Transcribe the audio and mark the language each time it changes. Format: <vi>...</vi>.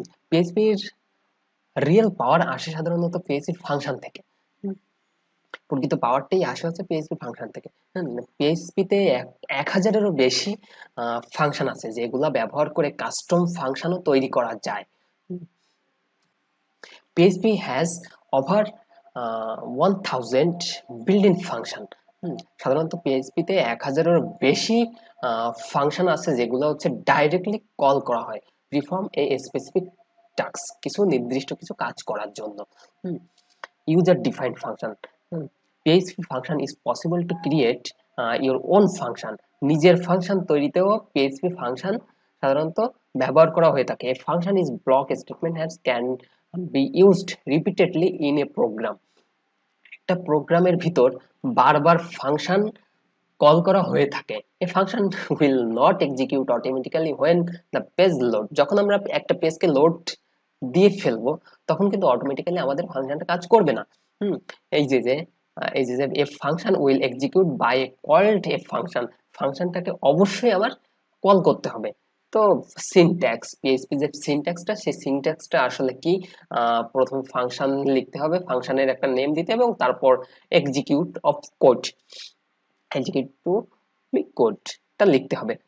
<bn>পিএইচপির real power আসে সাধারণত পিএইচপির function থেকে। প্রকৃত পাওয়ারটাই আসে হচ্ছে পিএইচপি ফাংশন থেকে। পিএইচপিতে 1000-এরও বেশি ফাংশন আছে যেগুলা ব্যবহার করে কাস্টম ফাংশনও তৈরি করা যায়।</bn> <en>PHP has over 1000 built-in function।</en> <bn>সাধারণত পিএইচপিতে 1000-এর বেশি ফাংশন আছে যেগুলো হচ্ছে ডাইরেক্টলি কল করা হয়</bn> <en>perform a specific task,</en> <bn>কিছু নির্দিষ্ট কিছু কাজ করার জন্য। user defined function।</bn> <en>PHP function is possible to create your own function।</en> <bn>নিজের ফাংশন তৈরিতেও PHP ফাংশন সাধারণত ব্যবহার করা হয়ে থাকে।</bn> <en>A function is block statement and can be used repeatedly in a program।</en> <bn>একটা প্রোগ্রামের ভিতর বারবার ফাংশন কল করা হয়ে থাকে।</bn> <en>A function will not execute automatically when the page load।</en> <bn>যখন আমরা একটা পেজকে লোড দিয়ে ফেলবো তখন কিন্তু অটোমেটিক্যালি আমাদের ফাংশনটা কাজ করবে না। এই যে যে</bn> <en>a function will execute by a called a function।</en> <bn>ফাংশনটাকে অবশ্যই আমার কল করতে হবে। তো সিনট্যাক্স, পিএইচপি যে সিনট্যাক্সটা, সেই সিনট্যাক্সটা আসলে কি? প্রথম ফাংশন লিখতে হবে, ফাংশনের একটা নেম দিতে হবে এবং তারপর execute of code, execute two কোডটা লিখতে হবে।</bn>